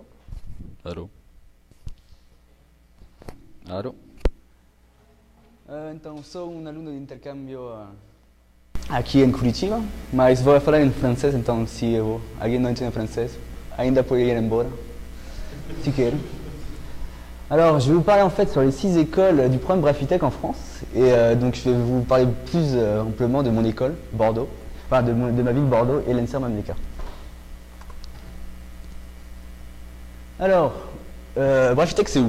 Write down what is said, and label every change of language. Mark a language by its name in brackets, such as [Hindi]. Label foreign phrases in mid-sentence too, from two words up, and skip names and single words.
[Portuguese] Alô? Alô? Então, sou um aluno de intercâmbio aqui em Curitiba, mas vou falar em francês, então se alguém não entende francês, ainda pode ir embora, si quer. [French] Alors, je vais vous parler en fait sur les 6 écoles du programme Brafitech en France, et donc je vais vous parler plus amplement de mon école, Bordeaux, enfin de ma ville Bordeaux et l'ENSER Manneka. Alors, Brafitech c'est où?